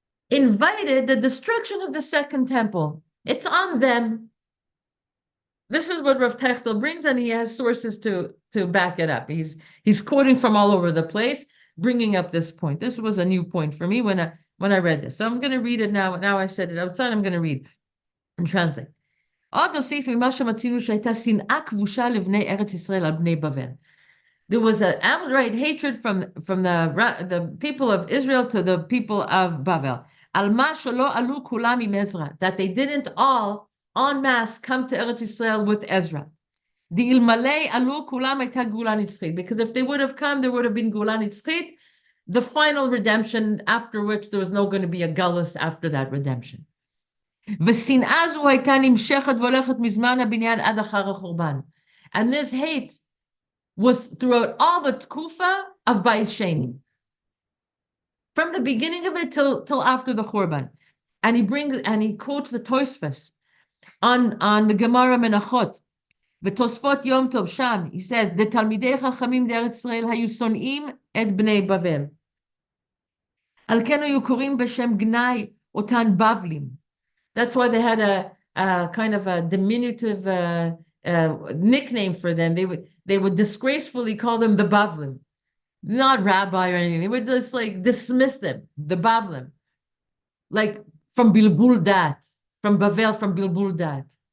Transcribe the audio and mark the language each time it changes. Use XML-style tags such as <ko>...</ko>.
<en>invited the destruction of the second temple. It's on them. This is what Rav Techtel brings, and he has sources to back it up. He's quoting from all over the place, bringing up this point. This was a new point for me when I read this. So I'm going to read it now. Now I said it outside. I'm going to read and translate.</en> <he>עוד אוסיף ממה שמצינו שהייתה שנאה כבושה לבני ארץ ישראל על בני בבל.</he> <en>There was an outright hatred from the people of Israel to the people of Bavel.</en> <he>על מה שלא עלו כולם עם עזרא,</he> <en>that they didn't all en masse come to Eretz Yisrael with Ezra.</en> <he>דאלמלא עלו כולם הייתה גאולה נצחית,</he> <en>because if they would have come, there would have been גאולה נצחית, the final redemption, after which there was no going to be a galus after that redemption.</en> <he>ושנאה זו הייתה נמשכת והולכת מזמן הבניין עד אחר החורבן.</he> <en>And this hate was throughout all the tkufa of Bais Sheni. From the beginning of it till after the Churban. And he quotes the Tosfos on the Gemara Menachot.</en> <he>ותוספות יום טוב שם,</he> <en>he says,</en> <he>לתלמידי חכמים בארץ ישראל היו שונאים את בני בבל. על כן היו קוראים בשם גנאי אותן בבלים.</he> <en>That's why they had a kind of a diminutive nickname for them. They would disgracefully call them the Bavlim, not rabbi or anything. They would just like dismiss them, the Bavlim, like from Bilbul Dat, from Bavel, from Bilbul Dat.</en>